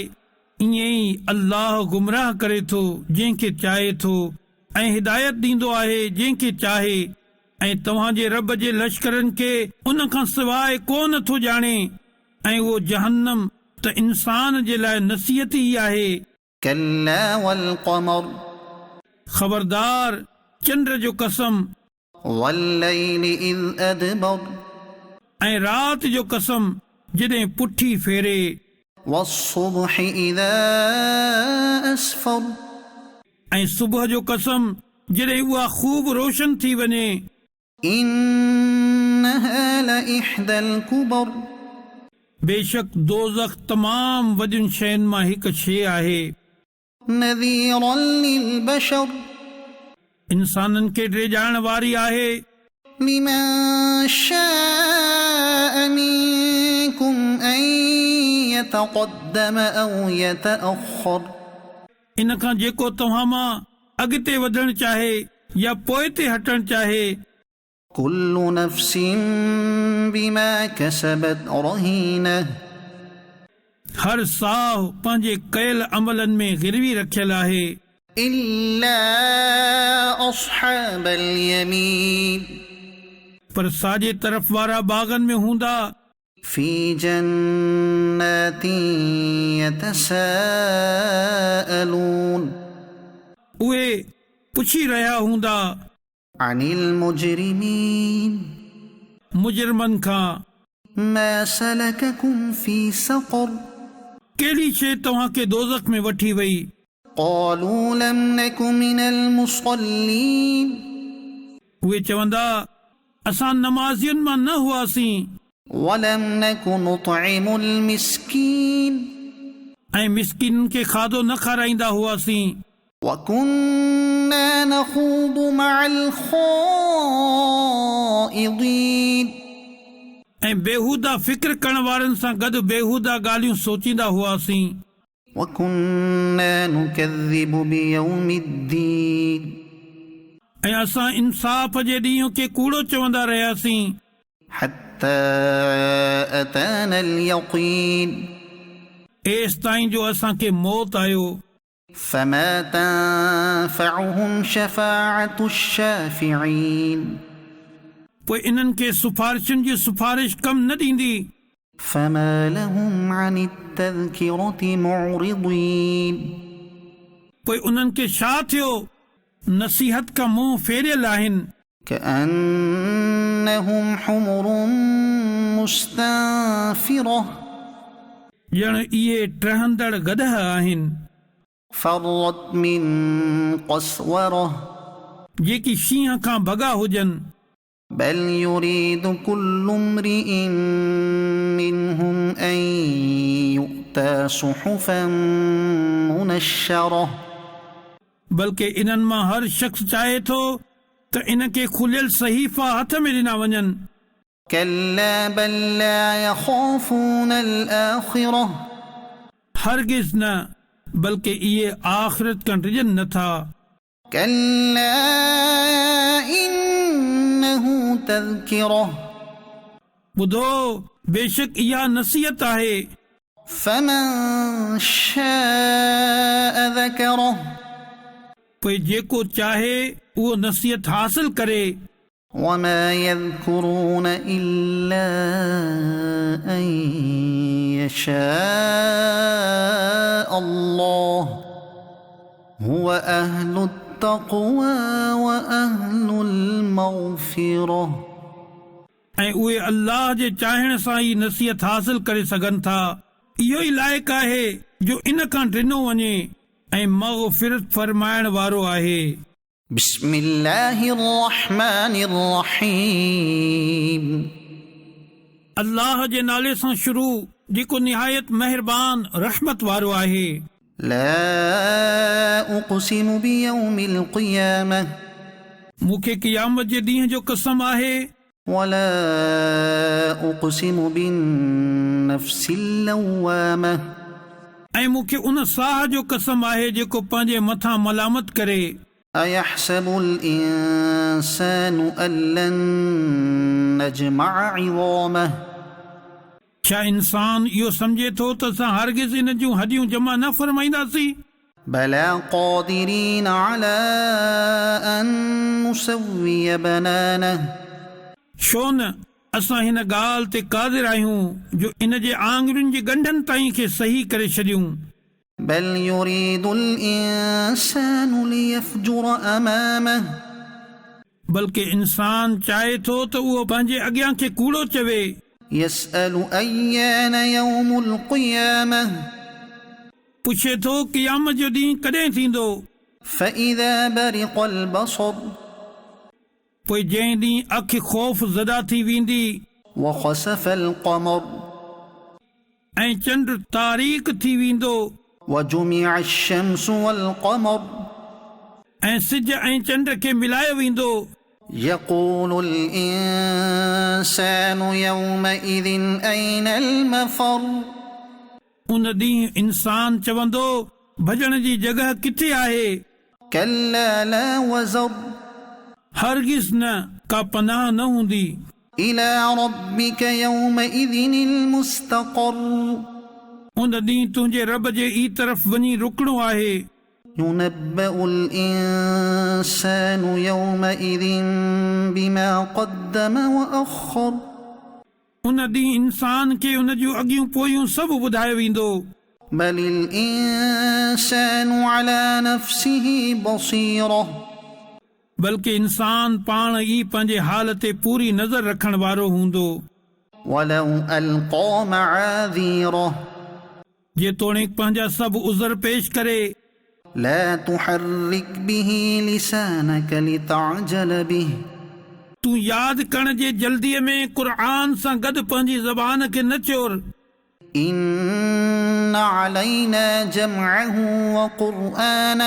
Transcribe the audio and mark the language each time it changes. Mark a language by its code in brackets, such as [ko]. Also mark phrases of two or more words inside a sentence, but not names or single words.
[sd] ईअं ई अल्लाह गुमराह करे थो जंहिंखे चाहे थो ऐं हिदायत ॾींदो आहे जंहिंखे चाहे ऐं तव्हांजे रब जे लश्करनि खे उन खां सवाइ को नथो ॼाणे ऐं उहो जहन्नम त इंसान जे लाइ नसीहत ई आहे। [ar] كلا والقمر [sd] ख़बरदार चंड जो कसम [ar] والليل إذ أدبر [sd] ऐं राति जो कसम जॾहिं पुठी फेरे। [ar] والصبح إذا أسفر [sd] ऐं सुबुह जो कसम जॾहिं उहा ख़ूब रोशन थी वञे। [ar] إنها لإحدى الكبر [sd] बेशक दोज़ख तमाम वॾियुनि शयुनि मां हिकु शइ आहे। [ar] نذيرا للبشر [sd] इंसाननि खे ड्रेजाइण वारी आहे। [ar] لمن شاء منكم أن يتقدم أو يتأخر [sd] इन खां जेको तव्हां मां अॻिते वधणु चाहे या पोइ ते हटणु चाहे। [ar] كل نفس بما كسبت رهينة [sd] हर साह पंहिंजे कयल अमलनि में गिरवी रखियल आहे। [ar] إلا أصحاب اليمين [sd] पर साॼे तरफ़ वारा बाग़नि में हूंदा [ar] في جنات يتساءلون [sd] उहे पुछी रहिया हूंदा [ar] عن المجرمين [sd] मुजरमनि खां [ar] ما سلككم في سقر [sd] कहिड़ी शइ तव्हांखे दोज़ख में वठी वई [ar] قالوا لم نك من المصلين [sd] उहे चवंदा असां नमाज़ियुनि मां न हुआसीं [ar] ولم نك نطعم المسكين [sd] ऐं मिसकिननि खे खाधो न खाराईंदा हुआसीं [ar] وكنا نخوض مع الخائضين [sd] ऐं बेहूदा फ़िक्र करण वारनि सां गॾु बेहूदा ॻाल्हियूं सोचींदा हुआसीं [ar] وكنا نكذب بيوم الدين [sd] ऐं असां इंसाफ़ जे ॾींहं खे कूड़ो चवंदा रहियासीं [ar] حتى أتانا اليقين [sd] एसि ताईं जो असांखे मौत आयो [ar] فما تنفعهم شفاعة الشافعين [sd] पोइ इन्हनि खे सिफारिशुनि जी सिफारिश कमु न ॾींदी [ar] فما لهم عن التذكرة معرضين [sd] पोइ उन्हनि खे छा थियो नसीहत खां मुंहुं फेरियल आहिनि [ar] كأنهم حمر مستنفرة [sd] ॼण इहे टहंदड़ गदह आहिनि [ar] فرت من قسورة [sd] जेकी शींहं खां भॻा हुजनि [ar] بل يريد كل امرئ منهم أن يؤتى صحفا منشرة [sd] बल्कि इन्हनि मां हर शख़्स चाहे थो त इन खे खुलियल सहीफ़ा हथ में ॾिना वञनि [ar] كلا بل لا يخافون الآخرة [sd] हरगिज़ न बल्कि इहे आख़िरत खां डिॼनि नथा [ar] كلا إنه تذكرة [sd] ॿुधो बेशक इहा नसीहत आहे [ar] فمن شاء ذكره [sd] पोइ जेको चाहे उहो नसीहत हासिल करे [ar] وما يذكرون إلا أن يشاء الله هو أهل التقوى وأهل المغفرة [sd] ऐं उहे अल्लाह जे चाहण सां ई नसीहत हासिल करे सघनि था इहो ई लाइक़ु आहे जो इन खां ॾिनो वञे ऐं मग़फ़िरत फरमाइण वारो आहे [ar] بسم الله الرحمن الرحيم [sd] अल्लाह जे नाले सां शुरू जेको निहायत महिरबान रहमत वारो आहे [ar] لا أقسم بيوم القيامة [sd] मूंखे क़यामत जे ॾींहं जो कसम आहे [ar] ولا أقسم بالنفس اللوامة [sd] ऐं मूंखे उन साह जो कसम आहे जेको पंहिंजे मथां मलामत करे [ar] أيحسب الإنسان أن لن نجمع عظامه [sd] छा इंसान इहो सम्झे थो त असां हरगिज़ इन जूं हॾियूं जमा न फरमाईंदासीं [ar] بلى قادرين على أن نسوي بنانه [sd] छो न असां हिन ॻाल्हि ते क़ादिर आहियूं जो इन जे आङुरियुनि जी ॻंढनि ताईं खे सही करे छॾियूं [ar] بل يريد الإنسان ليفجر أمامه [sd] बल्कि इंसान चाहे थो त उहो पंहिंजे अॻियां खे कूड़ो चवे [ar] يسأل أيان يوم القيامة [sd] पुछे थो क़यामत जो ॾींहुं कॾहिं थींदो [ar] فإذا برق البصر [sd] पोइ जंहिं ॾींहुं अखि ख़ौफ़ ज़दा थी वेंदी [ar] وخسف القمر [sd] ऐं चंड तारीख़ थी वेंदो [ar] وجمع الشمس والقمر [sd] ऐं सिज ऐं चंड खे मिलायो वेंदो [ar] يقول الإنسان يومئذ أين المفر [sd] उन ॾींहुं इंसान चवंदो भॼण जी जॻह किथे आहे [ar] كلا لا वज़र [sd] हरगिज़ न का पनाह न हूंदी [ar] إلى ربك يومئذ المستقر [sd] उन ॾींहुं तुंहिंजे रब जे ई तरफ़ वञी रुकणो आहे [ar] ينبأ الإنسان يومئذ بما قدم وأخر [sd] उन ॾींहुं इंसान खे उन जूं अॻियूं पोयूं सभु ॿुधायो वेंदो। [ar] بل الإنسان على نفسه بصيرة [sd] बल्कि इंसान पाण ई पंहिंजे हाल ते पूरी नज़र रखण वारो हूंदो। [ar] ولو ألقى معاذيره [sd] जेतोणीकि पंहिंजा सभु उज़र पेश करे। [ar] لا تحرك به لسانك لتعجل به [sd] तूं यादि करण जे जल्दीअ में क़ुरान सां गॾु पंहिंजी ज़बान खे न चोर। [ar] إن علينا جمعه وقرآنه